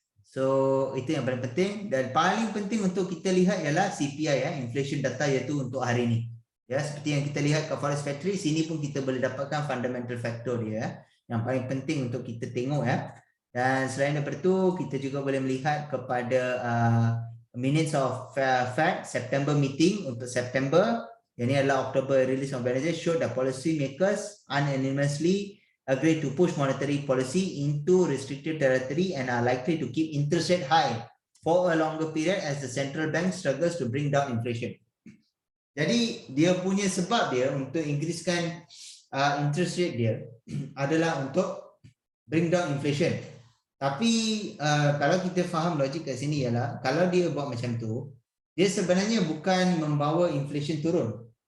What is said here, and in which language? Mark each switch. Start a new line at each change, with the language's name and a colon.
Malay: So itu yang paling penting dan paling penting untuk kita lihat ialah CPI inflation data iaitu untuk hari ini. Ya, seperti yang kita lihat kat Forex Factory sini pun kita boleh dapatkan fundamental factor dia yang paling penting untuk kita tengok ya. Dan selain daripada itu kita juga boleh melihat kepada minutes of Fed September meeting untuk September. Yang ini adalah
English: October release of Wednesday showed that policy makers unanimously agree to push monetary policy into restrictive territory and are likely to keep interest rate high for a longer period as the central bank struggles to bring down inflation.
Malay: Jadi dia punya sebab dia untuk increasekan interest rate dia adalah untuk
English: bring down inflation.
Malay: Tapi kalau kita faham logik kat sini ialah kalau dia buat macam tu, dia sebenarnya bukan membawa inflation turun.